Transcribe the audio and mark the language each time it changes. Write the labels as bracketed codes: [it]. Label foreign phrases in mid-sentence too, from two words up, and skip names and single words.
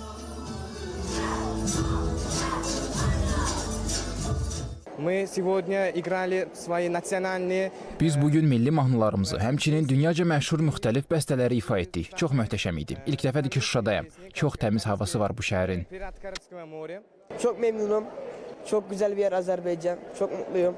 [az] Biz bugün milli mahnılarımızı, həmçinin dünyaca məşhur müxtəlif bəstələri ifa etdik. Çox möhtəşəm idi. İlk dəfədir ki, Şuşadayım. Çox təmiz havası var bu şəhərin. [tr] Çok memnunum. Çok güzel bir yer Azerbaycan. Çok mutluyum.